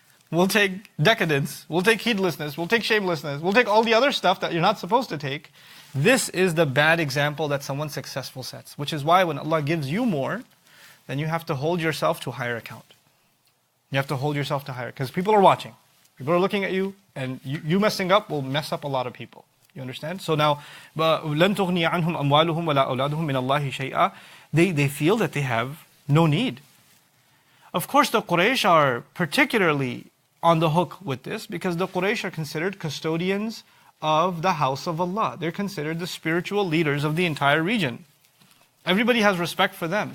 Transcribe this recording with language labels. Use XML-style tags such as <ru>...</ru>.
<en>We'll take decadence, we'll take heedlessness, we'll take shamelessness, we'll take all the other stuff that you're not supposed to take. This is the bad example that someone successful sets, which is why when Allah gives you more, then you have to hold yourself to a higher account. You have to hold yourself to higher, because people are watching. People are looking at you, and you messing up will mess up a lot of people. You understand? So now,</en> <ar>لَن تُغْنِيَ عَنْهُمْ أَمْوَالُهُمْ وَلَا أَوْلَادُهُمْ مِنَ اللَّهِ شَيْئًا.</ar> <en>They feel that they have no need. Of course, the Quraysh are particularly on the hook with this because the Quraysh are considered custodians of the house of Allah. They're considered the spiritual leaders of the entire region. Everybody has respect for them.</en>